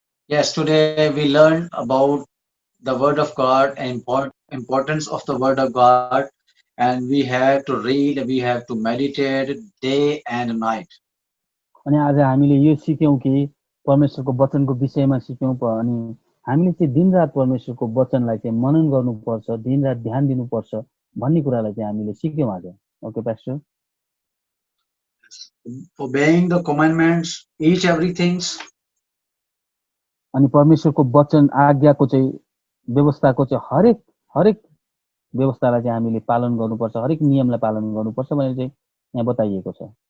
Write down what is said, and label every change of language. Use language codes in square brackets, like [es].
[en] Yes, today we learned about the word of God and importance of the word of God, and we have to read, we have to meditate day and night. [ne] अनि आज हामीले यो सिक्यौं कि परमेश्वरको वचनको विषयमा सिक्यौं, अनि हामीले चाहिँ दिनरात परमेश्वरको वचनलाई चाहिँ मनन गर्नुपर्छ, दिनरात ध्यान दिनुपर्छ भन्ने कुरालाई चाहिँ हामीले सिक्यौं आज। [en] Okay pastor. Obeying the commandments, each everything. [ne] अनि परमेश्वरको वचन आज्ञाको चाहिँ व्यवस्थाको चाहिँ हरेक व्यवस्थालाई चाहिँ हामीले पालन गर्नुपर्छ, हरेक नियमलाई पालन गर्नुपर्छ भनेर चाहिँ यहाँ बताइएको छ।